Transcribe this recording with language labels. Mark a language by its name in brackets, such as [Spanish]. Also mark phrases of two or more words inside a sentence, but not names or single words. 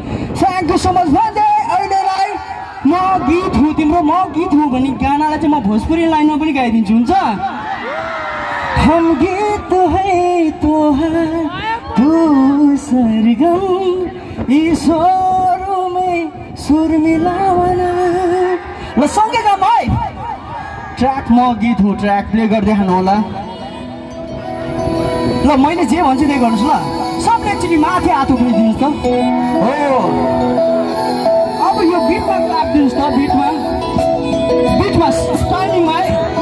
[English] thank you so much [Nepali] भन्दै अहिलेलाई म गीत हुँ तिम्रो, म गीत हुँ भन्ने गानालाई चाहिँ म भोजपुरी लाइनमा पनि गाइदिन्छु, हुन्छ? [Bhojpuri] हम गीत है तोहार तू सरगम ईश्वरों में सुर मिलावना। [Nepali] ल सँगै गाउँ भाइ। ट्र्याक म गीत हुँ [English] track play [Nepali] गर्दै खानु होला। ल मैले जे भन्छु त्यही गर्नुहोस् ल। सबले एकचोटि माथि हात उठाइदिनुहोस् त। हो अब यो बिटमा क्लाप दिनुहोस् त, बिटमा स्टाइलिङमा है।